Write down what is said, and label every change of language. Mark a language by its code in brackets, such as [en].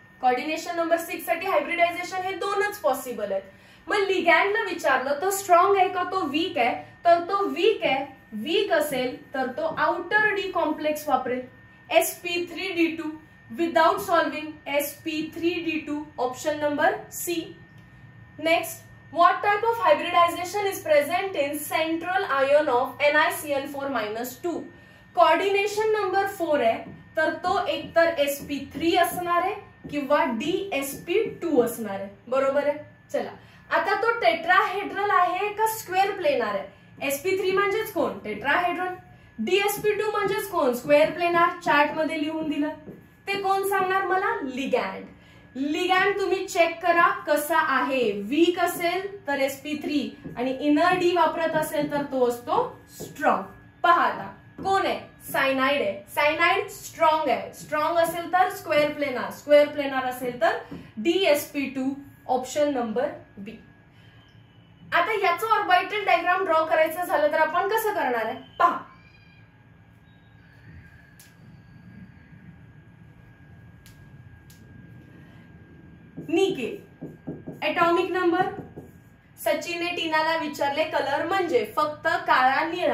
[mr] Coordination number 6 साठी hybridisation हे 2च possible आहेत. मग लिगॅन्डला विचारलं तो स्ट्रॉंग आहे का तो वीक आहे? तर तो वीक आहे. वीक असेल तर तो आउटर डी कॉम्प्लेक्स वापरेल, sp3d2. Without solving sp3d2, option number C. [en] Next, what type of hybridization is present in central ion of NiCl4-2? [mr] Coordination number 4 आहे तर तो एकतर sp3 असणार आहे किंवा dsp2 असणार आहे. बरोबर आहे. चला, आता तो टेट्राहेड्रल आहे का स्क्वेअर प्लेनार आहे? sp3 म्हणजेच कोण? टेट्राहेड्रल. dsp2 म्हणजेच कोण? Square planar. चार्ट मध्ये लिहून दिलं. ते कोण सांगणार मला? लिगॅन्ड. लिगॅन्ड तुम्ही चेक करा कसा आहे. वीक असेल तर sp3 आणि इनर डी वापरत असेल तर तो असतो स्ट्रॉंग. पहा आता कोण आहे? सायनाइड आहे. सायनाइड स्ट्रॉंग आहे. स्ट्रॉंग असेल तर स्क्वेअर प्लेनार, स्क्वेअर प्लेनार असेल तर dsp2, ऑप्शन नंबर B. आता याचं ऑर्बिटल डायग्राम ड्रॉ करायचं झालं तर आपण कसं करणार आहे? पहा. Nickel atomic number. सचिनने टीनाला विचारले कलर म्हणजे फक्त काळा निळा.